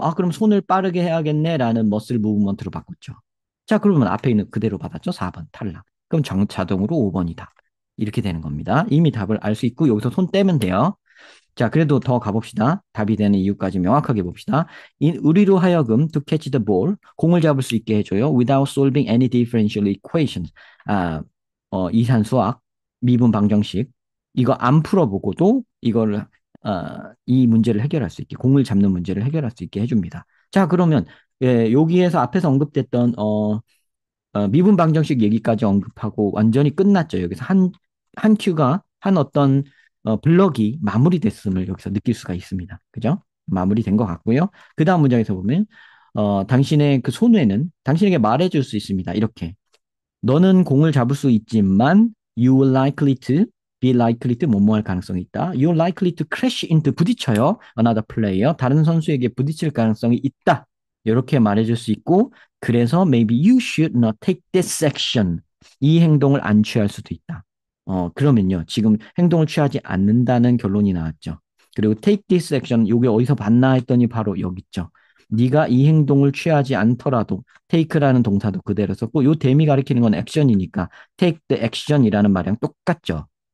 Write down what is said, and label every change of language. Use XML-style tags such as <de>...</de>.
<ko>아, 그럼 손을 빠르게 해야겠네라는 머슬 무브먼트로 바꿨죠. 자, 그러면 앞에 있는 그대로 받았죠? 4번 탈락. 그럼 자동으로 5번이다. 이렇게 되는 겁니다. 이미 답을 알 수 있고 여기서 손 떼면 돼요. 자, 그래도 더 가봅시다. 답이 되는 이유까지 명확하게 봅시다. 우리로 하여금</ko> <en>to catch the ball,</en> <ko>공을 잡을 수 있게 해줘요.</ko> <en>without solving any differential equations.</en> <ko>아, 이산수학, 미분 방정식. 이거 안 풀어보고도 이거를, 이 문제를 해결할 수 있게, 공을 잡는 문제를 해결할 수 있게 해줍니다. 자, 그러면, 예, 여기에서 앞에서 언급됐던, 미분 방정식 얘기까지 언급하고 완전히 끝났죠. 여기서 한 큐가, 한 어떤 블럭이 마무리됐음을 여기서 느낄 수가 있습니다. 그죠? 마무리된 것 같고요. 그 다음 문장에서 보면, 당신의 그 손에는 당신에게 말해줄 수 있습니다. 이렇게. 너는 공을 잡을 수 있지만,</ko> <en>you will likely to,</en> <ko>be likely to 뭐뭐 할 가능성이 있다.</ko> <en>You are likely to crash into</en> <ko>부딪혀요.</ko> <en>another player.</en> <ko>다른 선수에게 부딪힐 가능성이 있다. 이렇게 말해줄 수 있고, 그래서</ko> <en>maybe you should not take this action.</en> <ko>이 행동을 안 취할 수도 있다. 그러면요. 지금 행동을 취하지 않는다는 결론이 나왔죠. 그리고</ko> <en>take this action,</en> <ko>요게 어디서 봤나 했더니 바로 여기 있죠. 네가 이 행동을 취하지 않더라도 take라는 동사도 그대로 썼고 요 댐이 가리키는 건 액션이니까</ko> <en>take the action</en> <ko>이라는 말이랑 똑같죠.</ko>